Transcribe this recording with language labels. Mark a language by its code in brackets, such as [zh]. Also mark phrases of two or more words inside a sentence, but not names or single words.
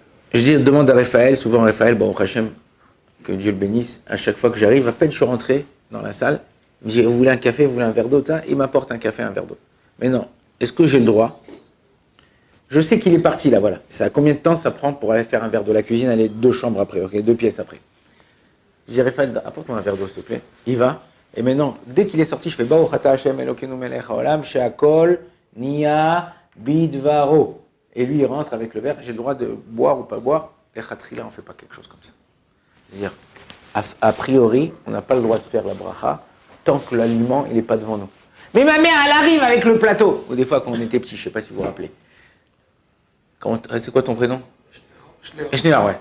[fr] Je dis, demande à Raphaël, souvent Raphaël, bon, Hachem, que Dieu le bénisse, à chaque fois que j'arrive, à peine je suis rentré dans la salle, il me dit, vous voulez un café, vous voulez un verre d'eau, il m'apporte un café, un verre d'eau. Mais non, est-ce que j'ai le droit? Je sais qu'il est parti là, voilà. Ça a combien de temps ça prend pour aller faire un verre d'eau? La cuisine, elle est 2 chambres après, ok, 2 pièces après. Je dis, Raphaël, apporte-moi un verre d'eau, s'il te plaît. Il va. Et maintenant, dès qu'il est sorti, je fais [he] ברוך אתה השם אלוקינו מלך העולם שהכל נהיה בדברו. [fr] Et lui, il rentre avec le verre. J'ai le droit de boire ou pas boire. Les khatrila, on ne fait pas quelque chose comme ça. C'est-à-dire, a priori, on n'a pas le droit de faire la bracha tant que l'aliment, il n'est pas devant nous. Mais ma mère, elle arrive avec le plateau. Ou des fois, quand on était petit, je ne sais pas si vous vous rappelez. C'est quoi ton prénom? Schneer, ouais.